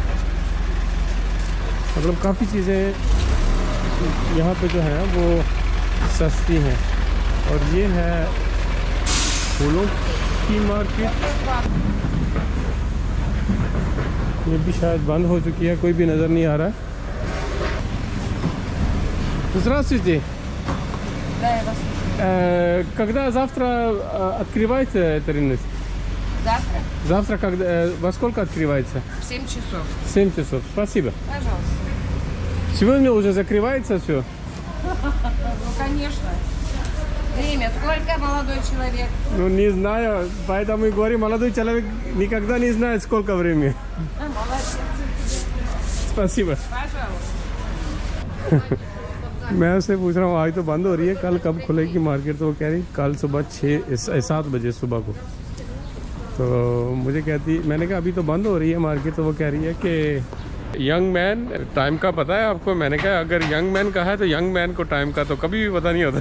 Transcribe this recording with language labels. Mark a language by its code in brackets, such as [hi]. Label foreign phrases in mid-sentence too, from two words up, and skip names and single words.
[hi] मतलब काफ़ी चीज़ें यहाँ पे जो है वो सस्ती हैं। और ये है फूलों की मार्केट, ये भी शायद बंद हो चुकी है, कोई भी नज़र नहीं आ रहा है। [ru] Здравствуйте. Да, я вас слушаю. Когда завтра открывается эта рынок? Завтра Завтра когда, во сколько открывается? в 7 часов. 7 часов. Спасибо. Пожалуйста. Сегодня уже закрывается все. Ну, конечно. Время. Сколько, молодой человек? Ну, не знаю, поэтому и говорю, молодой человек никогда не знает, сколько времени. Молодец. Спасибо. Пожалуйста. [hi] मैं उससे पूछ रहा हूँ आज तो बंद हो रही है, कल कब खुलेगी मार्केट? तो वो कह रही कल सुबह 7 बजे सुबह को। तो मुझे कहती, मैंने कहा अभी तो बंद हो रही है मार्केट। तो वो कह रही है कि [en] young man [hi] टाइम का पता है आपको? मैंने कहा अगर [en] young man [hi] का है तो [en] young man [hi] को टाइम का तो कभी भी पता नहीं होता।